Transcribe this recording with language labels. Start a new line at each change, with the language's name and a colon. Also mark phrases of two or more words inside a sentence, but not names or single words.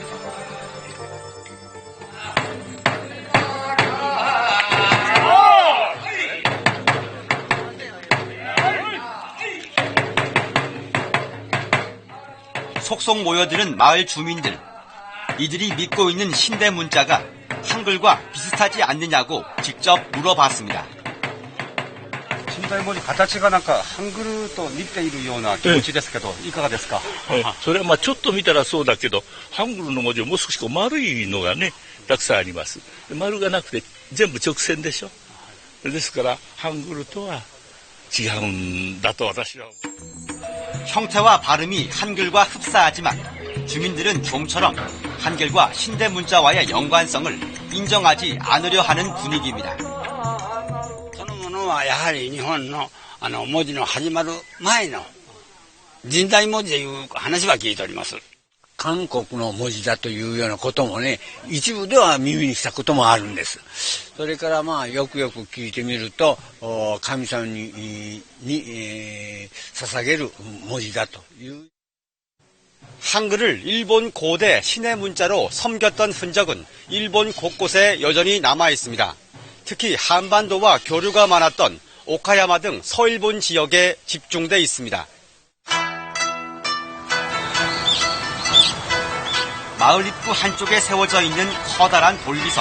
Korean: 속속 모여드는 마을 주민들, 이들이 믿고 있는 신대문자가 한글과 비슷하지 않느냐고 직접 물어봤습니다.
Japanese: 身体文字形がなんかハングルと似ているような気持ちですけど、いかがですか？それはちょっと見たらそうだけど、ハングルの文字はもう少し丸いのがね、たくさんあります。丸がなくて全部直線でしょ。ですからハングルとは違うんだと私は。
Korean: 형태와 발음이 한글과 흡사하지만 주민들은 좀처럼 한글과 신대문자와의 연관성을 인정하지 않으려 하는 분위기입니다.
Japanese: そのものはやはり日本の文字の始まる前の近代文字という話は聞いております。韓国の文字だというようなこともね、一部では耳にしたこともあるんです。それからよくよく聞いてみると、神様に捧げる文字だという。
Korean: 한글을 일본 고대 신의 문자로 섬겼던 흔적은 일본 곳곳에 여전히 남아 있습니다. 특히 한반도와 교류가 많았던 오카야마 등 서일본 지역에 집중돼 있습니다. 마을 입구 한쪽에 세워져 있는 커다란 돌비석.